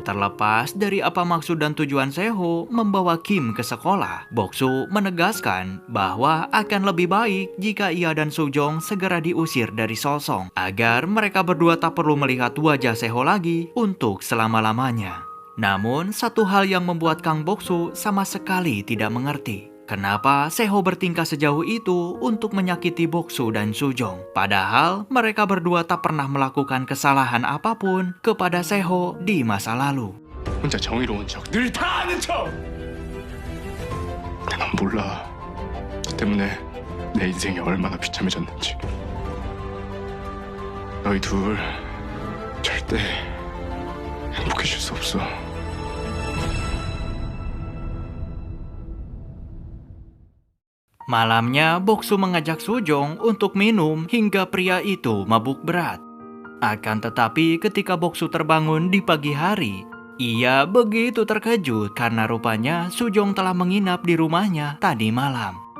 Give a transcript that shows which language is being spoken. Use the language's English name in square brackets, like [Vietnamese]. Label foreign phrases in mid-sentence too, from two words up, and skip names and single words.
[Indonesian] Terlepas dari apa maksud dan tujuan Seho membawa Kim ke sekolah, Boksu menegaskan bahwa akan lebih baik jika ia dan Sujong segera diusir dari Solsong, agar mereka berdua tak perlu melihat wajah Seho lagi untuk selama-lamanya. Namun, satu hal yang membuat Kang Boksu sama sekali tidak mengerti. Kenapa Seho bertingkah sejauh itu untuk menyakiti Boksu dan Sujong? Padahal mereka berdua tak pernah melakukan kesalahan apapun kepada Seho di masa lalu. [Korean] 혼자 정의로운 척, 늘 다 아는 척. 넌 몰라. 너 때문에 내 인생이 얼마나 비참해졌는지. 너희 둘 절대 행복해질 수 없어. [Indonesian] Malamnya, Boksu mengajak Sujong untuk minum hingga pria itu mabuk berat. Akan tetapi ketika Boksu terbangun di pagi hari, ia begitu terkejut karena rupanya Sujong telah menginap di rumahnya tadi malam.